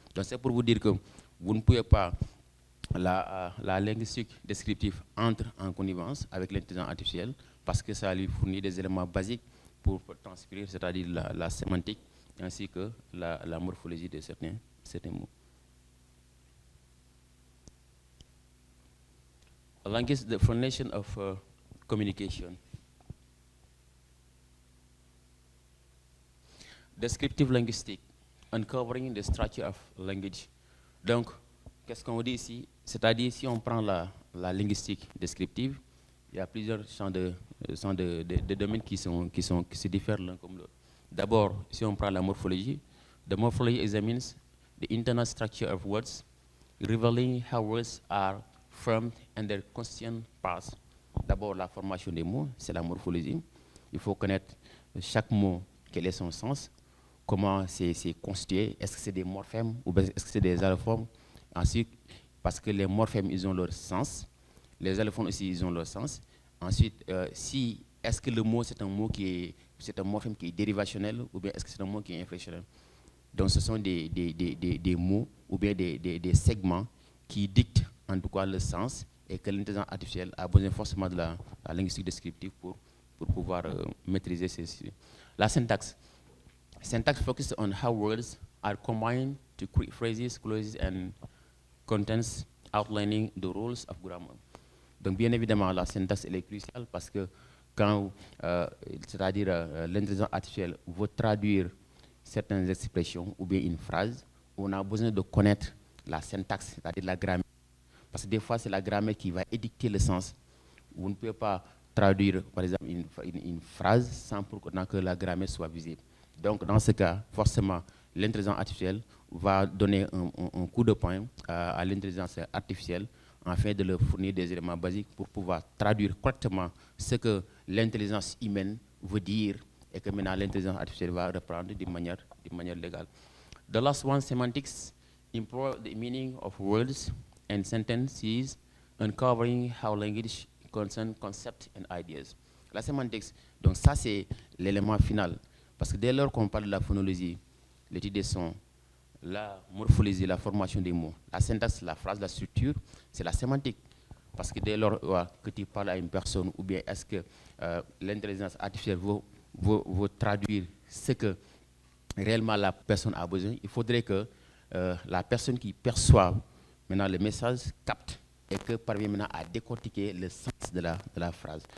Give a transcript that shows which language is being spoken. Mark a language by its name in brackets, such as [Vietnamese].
[French] Donc, c'est pour vous dire que vous ne pouvez pas, la linguistique descriptive entre en connivence avec l'intelligence artificielle parce que ça lui fournit des éléments basiques pour transcrire, c'est-à-dire la sémantique ainsi que la morphologie de certains mots. [English] Language, the foundation of communication. Descriptive linguistique, uncovering the structure of language. [French] Donc, qu'est-ce qu'on dit ici? C'est-à-dire, si on prend la linguistique descriptive, il y a plusieurs champs de domaines qui se diffèrent l'un comme l'autre. D'abord, si on prend la morphologie, [English] the morphology examines the internal structure of words, revealing how words are formed and their constituent parts. [French] D'abord, la formation des mots, c'est la morphologie. Il faut connaître chaque mot, quel est son sens, comment c'est constitué, est-ce que c'est des morphèmes ou est-ce que c'est des allophones. Ensuite, parce que les morphèmes, ils ont leur sens, les allophones aussi, ils ont leur sens. Ensuite, est-ce que le mot, c'est un morphème qui est dérivationnel ou bien est-ce que c'est un mot qui est inflexionnel. Donc, ce sont des mots ou bien des segments qui dictent en tout cas le sens et que l'intelligence artificielle a besoin forcément de la linguistique descriptive pour pouvoir maîtriser ces. La syntaxe. [English] Syntax focuses on how words are combined to create phrases, clauses, and contents outlining the rules of grammar. [French] Donc, bien évidemment, la syntaxe elle est cruciale parce que quand, c'est-à-dire l'intelligence artificielle veut traduire certaines expressions ou bien une phrase, on a besoin de connaître la syntaxe, c'est-à-dire la grammaire. Parce que des fois, c'est la grammaire qui va édicter le sens. Vous ne pouvez pas traduire, par exemple, une phrase sans pour autant que la grammaire soit visible. Donc, dans ce cas, forcément, l'intelligence artificielle va donner un coup de poing à l'intelligence artificielle afin de leur fournir des éléments basiques pour pouvoir traduire correctement ce que l'intelligence humaine veut dire et que maintenant l'intelligence artificielle va reprendre d'une manière légale. [English] The last one, semantics, improve the meaning of words and sentences, uncovering how language concerns concepts and ideas. [French] La sémantique, donc ça c'est l'élément final. Parce que dès lors qu'on parle de la phonologie, l'étude des sons, la morphologie, la formation des mots, la syntaxe, la phrase, la structure, c'est la sémantique. Parce que dès lors que tu parles à une personne, ou bien est-ce que l'intelligence artificielle veut traduire ce que réellement la personne a besoin, il faudrait que la personne qui perçoit maintenant le message capte et que parvient maintenant à décortiquer le sens de la phrase.